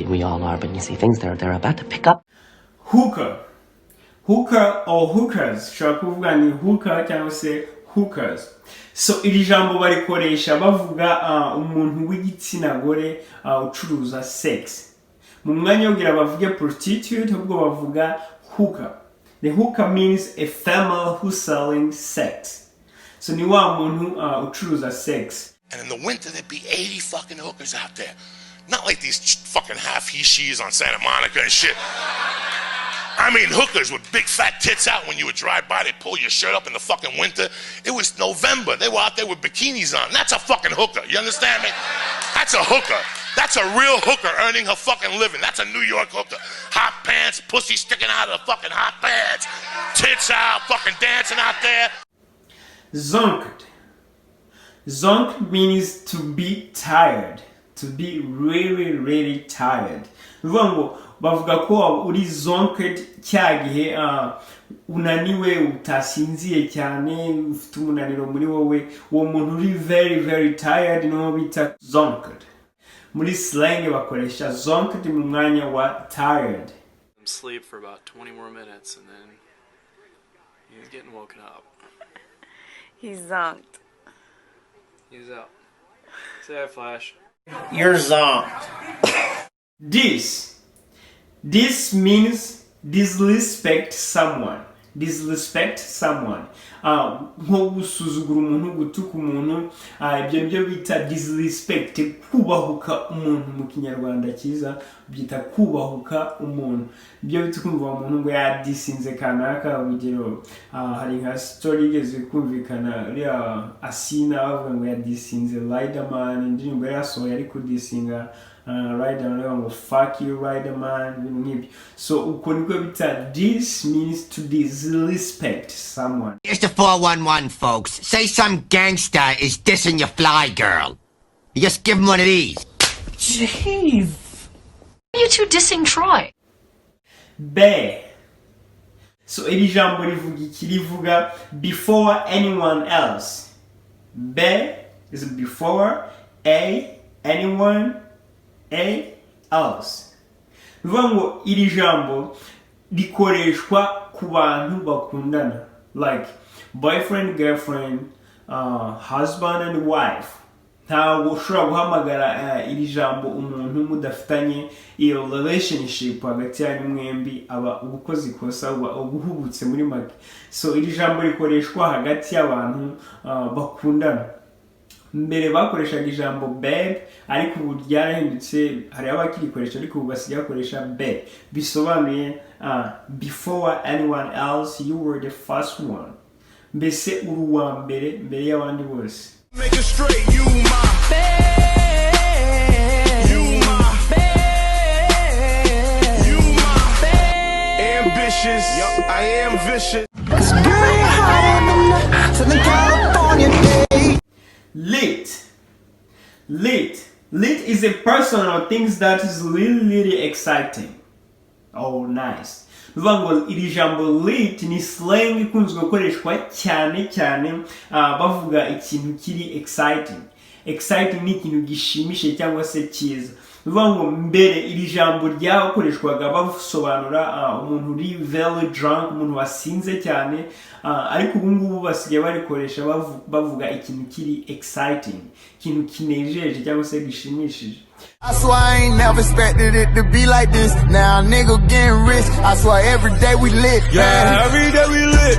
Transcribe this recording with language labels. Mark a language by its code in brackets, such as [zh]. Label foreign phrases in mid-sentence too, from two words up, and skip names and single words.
[en] We all are, but you see, things they're about to pick up. Hooker or hookers. [rw] Shobora kuvuga ni hooker cyangwa se hookers. So iri jambo barikoresha bavuga umuntu w'igitsina gore ucuruza sex. Mu mwanya ugira bavuge prostitute ahubwo bavuga hooker. [en] The hooker means a female who's selling sex. [rw] So ni wa muntu ucuruza sex. [en] And in the winter there'd be 80 fucking hookers out there. Not like these fucking half he-she's on Santa Monica and shit. I mean hookers with big fat tits out when you would drive by, they'd pull your shirt up in the fucking winter. It was November. They were out there with bikinis on. That's a fucking hooker. You understand me? That's a hooker. That's a real hooker earning her fucking living. That's a New York hooker. Hot pants, pussy sticking out of the fucking hot pants, tits out, fucking dancing out there. Zonked. Zonked means to be tired. To be really, really tired. [rw] Bivuga bavuga ko uri zonked cyagihe unaniwe utasinziye cyane ufite umunaniro muri wowe uwo muntu uri [en] very, very tired [rw] no bita zonked. Muri slang bakoresha zonked mu mwanya wa tired. [en] Sleep for about 20 more minutes and then he's getting woken up. He's zonked. He's out. Say hi, Flash. You're zonked. This means disrespect someone. Disrespect someone. [rw] Nko gusuzugura umuntu, gutuka umuntu, ibyo nibyo bita disrespect. Kubahuka umuntu mu kinyarwanda cyiza byita kubahuka umuntu. Ibyo bita kumva umuntu ngo yadisinze kanaka. Urugero hari nka story igeze kumvikana uriya Asina bavuga ngo yadisinze Riderman, indirimbo yasohoye ari kudisinga Riderman ngo [en] fuck you [rw] Riderman. [en] So [rw] uko niko bita [en] this means to disrespect someone. Here's the 411 folks. Say some gangster is dissing your fly girl. You just give him one of these. Jeez. Why are you two dissing Troy? [rw] Be. So iri jambo rivuga [en] before anyone else. Be is before anyone else. [rw] Bivuga ngo iri jambo rikoreshwa ku bantu bakundana, [en] like boyfriend, girlfriend, husband and wife. [rw] Ntabwo ushobora guhamagara iri jambo umuntu mudafitanye iyo relationship hagati yanyu mwembi, aba ubukozi kosa ubuhubutse muri make. So iri jambo rikoreshwa hagati y'abantu bakundana. Mbere bakoreshaga ijambo babe, ariko ubu ryarahindutse, hari abakirikoresha ariko ubu basigaye bakoresha be. [en] Bisobanuye before anyone else, you were the first one. [rw] Mbese uri uwa mbere y'abandi bose. [en] Make it straight, you my babe. You my babe. You my babe. Ambitious, I am vicious. It's very hot on the Southern California day. Lit is a person or things that is really exciting. Oh, nice. [rw] Bivuga ngo iri jambo lit ni slang ikunzwe gukoreshwa cyane bavuga ikintu kiri exciting. Exciting ni ikintu gishimishe cyangwa se cyiza. Bivuga ngo mbere iri jambo ryakoreshwaga basobanura umuntu uri [en] very drunk, [rw] umuntu wasinze cyane, ariko ubu ngubu basigaye barikoresha bavuga ikintu kiri exciting, ikintu kinejeje cyangwa se gishimishije. [en] I swear I ain't never expected it to be like this. Now nigga getting rich. I swear every day we lit. Yeah, every day we lit.